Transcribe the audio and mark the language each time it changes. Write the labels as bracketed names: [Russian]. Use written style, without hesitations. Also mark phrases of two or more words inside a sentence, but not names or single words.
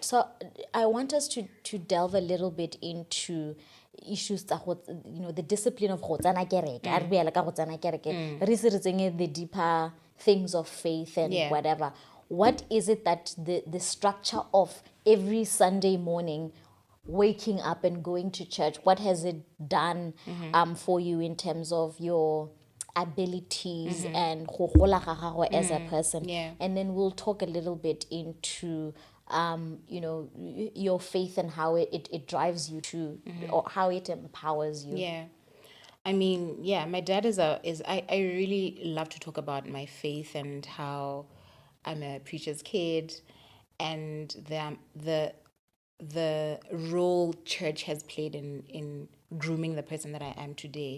[English] So I want us to delve a little bit into issues that the discipline of the deeper things of faith and Yeah. whatever. What is it that the structure of every Sunday morning waking up and going to church, what has it done for you in terms of your abilities and [Northern Sotho] go gola ga gago [English] as a person? Yeah. And then we'll talk a little bit into your faith and how it drives you to, or how it empowers you. Yeah. I mean, yeah, my dad I really love to talk about my faith and how I'm a preacher's kid and the role church has played in grooming the person that I am today.